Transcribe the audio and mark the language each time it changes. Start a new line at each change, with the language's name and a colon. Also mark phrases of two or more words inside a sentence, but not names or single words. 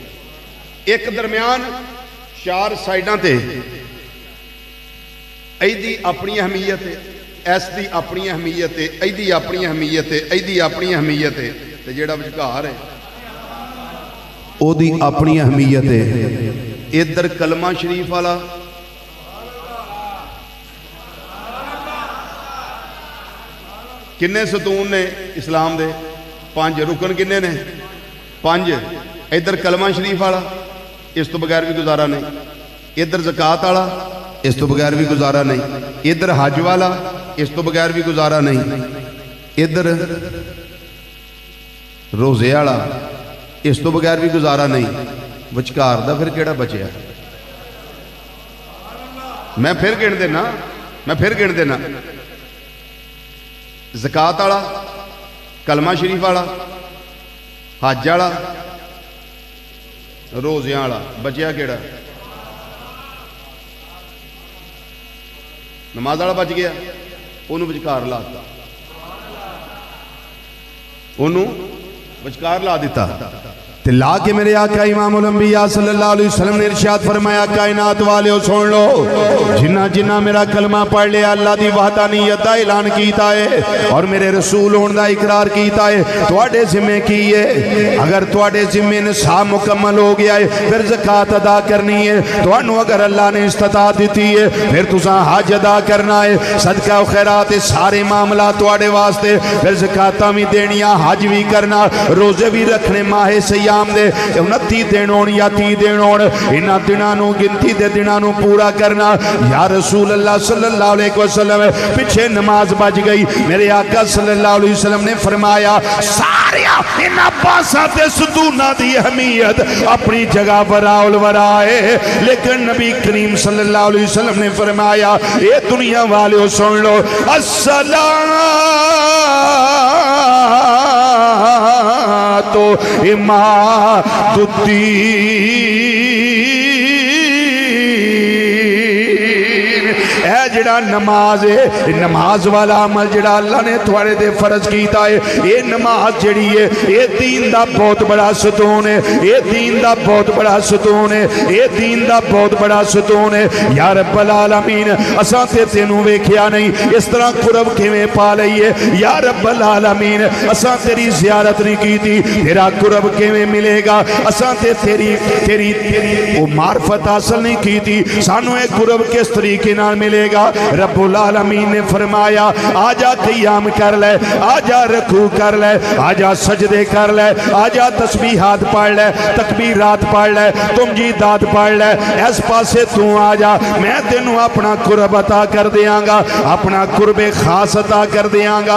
Punjabi: ਇਕ ਦਰਮਿਆਨ 4 ਸਾਈਡਾਂ ਤੇ ਇਹਦੀ ਅਪਣੀ ਅਹਿਮੀਅਤ ਹੈ, ਇਸ ਦੀ ਅਪਣੀ ਅਹਿਮੀਅਤ ਹੈ, ਇਹਦੀ ਅਪਣੀ ਅਹਿਮੀਅਤ ਹੈ, ਇਹਦੀ ਅਪਣੀ ਅਹਿਮੀਅਤ ਹੈ, ਤੇ ਜਿਹੜਾ ਵਿਚਕਾਰ ਹੈ ਓਦੀ ਅਪਣੀ ਅਹਿਮੀਅਤ ਹੈ। ਇਧਰ ਕਲਮਾ ਸ਼ਰੀਫ ਵਾਲਾ, ਕਿੰਨੇ ਸਤੂਨ ਨੇ ਇਸਲਾਮ ਦੇ? 5 ਰੁਕਨ ਕਿੰਨੇ ਨੇ? 5। ਇਧਰ ਕਲਮਾ ਸ਼ਰੀਫ ਵਾਲਾ, ਇਸ ਤੋ ਬਗ਼ੈਰ ਭੀ ਗੁਜ਼ਾਰਾ ਨਹੀਂ। ਇਧਰ ਜ਼ਕਾਤ ਵਾਲਾ, ਇਸ ਤੋ ਬਗ਼ੈਰ ਭੀ ਗੁਜ਼ਾਰਾ ਨਹੀਂ। ਇਧਰ ਹੱਜ ਵਾਲਾ, ਇਸ ਤੋ ਬਗ਼ੈਰ ਭੀ ਗੁਜ਼ਾਰਾ ਨਹੀਂ। ਇਧਰ ਰੋਜ਼ੇ ਵਾਲਾ, ਇਸ ਤੋ ਬਗ਼ੈਰ ਭੀ ਗੁਜ਼ਾਰਾ ਨਹੀਂ। ਵਿਚਕਾਰ ਦਾ ਫਿਰ ਕਿਹੜਾ ਬਚਿਆ? ਮੈਂ ਫਿਰ ਗਿਣ ਦੇਨਾ, ਮੈਂ ਫਿਰ ਗਿਣ ਦੇਨਾ। ਜ਼ਕਾਤ ਵਾਲਾ, ਕਲਮਾ ਸ਼ਰੀਫ ਵਾਲਾ, ਹੱਜ ਵਾਲਾ, ਰੋਜ਼ਿਆਂ ਵਾਲਾ, ਬਚਿਆ ਕਿਹੜਾ? ਨਮਾਜ਼ ਵਾਲਾ ਬਚ ਗਿਆ, ਉਨ੍ਹਾਂ ਨੇ ਵਿਚਕਾਰ ਲਾਤਾ, ਉਨ੍ਹਾਂ ਨੇ ਵਿਚਕਾਰ ਲਾ ਦਿੱਤਾ। ਤੇ ਲਾ ਕੇ ਮੇਰੇ ਆਕਾ
Arabic: إمام الأنبياء صلى الله عليه وسلم
Punjabi: ਨੇ ਇਰਸ਼ਾਦ ਫ਼ਰਮਾਇਆ, ਕਾਇਨਾਤ ਵਾਲੇ ਸੁਣ ਲੋ, ਜਿੰਨਾ ਜਿੰਨਾ ਮੇਰਾ ਕਲਮਾ ਪੜ੍ਹ ਲਿਆ, ਅੱਲਾਹ ਦੀ ਵਹਦਾਨੀਅਤ ਦਾ ਐਲਾਨ ਕੀਤਾ ਹੈ ਔਰ ਮੇਰੇ ਰਸੂਲ ਹੋਣ ਦਾ ਇਕਰਾਰ ਕੀਤਾ ਹੈ, ਤੁਹਾਡੇ ਜ਼ਿੰਮੇ ਕੀ ਹੈ? ਅਗਰ ਤੁਹਾਡੇ ਜ਼ਿੰਮੇ ਨਿਸਾਬ ਮੁਕੰਮਲ ਹੋ ਗਿਆ ਹੈ ਫਿਰ ਜ਼ਕਾਤ ਅਦਾ ਕਰਨੀ ਹੈ। ਤੁਹਾਨੂੰ ਅਗਰ ਅੱਲਾਹ ਨੇ ਇਸਤਿਤਾਅਤ ਦਿੱਤੀ ਹੈ ਫਿਰ ਤੁਸਾਂ ਹੱਜ ਅਦਾ ਕਰਨਾ ਹੈ। ਸਦਕਾ ਖ਼ੈਰਾਤ ਸਾਰੇ ਮਾਮਲਾ ਤੁਹਾਡੇ ਵਾਸਤੇ, ਫਿਰ ਜ਼ਕਾਤਾਂ ਭੀ ਦੇਣੀਆਂ, ਹੱਜ ਭੀ ਕਰਨਾ, ਰੋਜ਼ੇ ਭੀ ਰੱਖਣੇ। ਮਾਹੇ ਸਿਯਾਮ ਦੇ 29 ਦਿਨ ਹੋਣ ਯਾ 30 ਦਿਨ ਹੋਣ, ਇਨ੍ਹਾਂ ਦਿਨਾਂ ਨੂੰ ਗਿਣਤੀ ਦੇ ਦਿਨਾਂ ਨੂੰ ਪੂਰਾ ਕਰਨਾ।
Arabic: يا رسول الله صلى الله عليه وسلم,
Punjabi: ਪਿੱਛੇ ਨਮਾਜ਼ ਬਜ ਗਈ, ਮੇਰੇ ਆਕਾ
Arabic: صلى الله عليه وسلم
Punjabi: ਨੇ ਫ਼ਰਮਾਇਆ, ਸਾਰੇ ਇਨ੍ਹਾਂ ਪਾਸਾਂ ਤੇ ਸਤੂਨਾਂ ਦੀ ਅਹਿਮੀਅਤ ਅਪਣੀ ਜਗ੍ਹਾ ਬਰਾਉਲ ਵਰਾਏ, ਲੇਕਿਨ ਨਬੀ ਕਰੀਮ
Arabic: صلى الله عليه وسلم
Punjabi: ਨੇ ਫ਼ਰਮਾਇਆ, ਏ ਦੁਨੀਆ ਵਾਲੋ ਸੁਣ ਲੋ, ਅੱਸਲਾਮ ਤੋ ਜਿਹੜਾ ਨਮਾਜ਼ ਹੈ, ਨਮਾਜ਼ ਵਾਲਾ ਅਮਲ ਜਿਹੜਾ ਅੱਲਾਹ ਨੇ ਥੋੜ੍ਹੇ ਦੇ ਫ਼ਰਜ਼ ਕੀਤਾ ਹੈ, ਯੇ ਨਮਾਜ਼ ਜਿਹੜੀ ਹੈ ਯੇ ਦੀਨ ਦਾ ਬਹੁਤ ਵੱਡਾ ਸਤੂਨ ਹੈ, ਯੇ ਦੀਨ ਦਾ ਬਹੁਤ ਵੱਡਾ ਸਤੂਨ ਹੈ, ਯੇ ਦੀਨ ਦਾ ਬਹੁਤ ਵੱਡਾ ਸਤੂਨ ਹੈ।
Arabic: يا رب العالمين
Punjabi: ਅਸਾਂ ਤੇ ਤੈਨੂੰ ਵੇਖਿਆ ਨਹੀਂ, ਇਸ ਤਰ੍ਹਾਂ ਕੁਰਬ ਕਿਵੇਂ ਪਾ ਲਈਏ?
Arabic: يا رب العالمين
Punjabi: ਅਸਾਂ ਤੇਰੀ ਜ਼ਿਆਰਤ ਨਹੀਂ ਕੀਤੀ ਸੀ, ਤੇਰਾ ਕੁਰਬ ਕਿਵੇਂ ਮਿਲੇਗਾ? ਅਸਾਂ ਤੇ ਤੇਰੀ ਤੇਰੀ ਤੇਰੀ ਵੋ ਮਾਰਫ਼ਤ ਹਾਸਿਲ ਨਹੀਂ ਕੀਤੀ ਸੀ, ਸਾਨੂੰ ਯੇ ਕੁਰਬ ਕਿਸ ਤਰੀਕੇ ਨਾਲ ਮਿਲੇਗਾ?
Arabic: رب العالمين
Punjabi: ਨੇ ਫ਼ਰਮਾਇਆ, ਆਜਾ ਕਯਾਮ ਕਰ ਲੈ, ਆਜਾ ਰੁਕੂ ਕਰ ਲੈ, ਆਜਾ ਸਜਦੇ ਕਰ ਲੈ, ਆਜਾ ਤਸਬੀਹਾਤ ਪੜ੍ਹ ਲੈ, ਤਕਬੀਰਾਤ ਪੜ੍ਹ ਲੈ, ਤੁਮ ਜੀ ਦਾਤ ਪੜ੍ਹ ਲੈ, ਇਸ ਪਾਸੇ ਤੂੰ ਆਜਾ, ਮੈਂ ਤੈਨੂੰ ਅਪਣਾ ਕੁਰਬ ਅਤਾ ਕਰ ਦੇਂਗਾ, ਅਪਣਾ ਕੁਰਬੇ ਖ਼ਾਸ ਅਤਾ ਕਰ ਦੇਂਗਾ।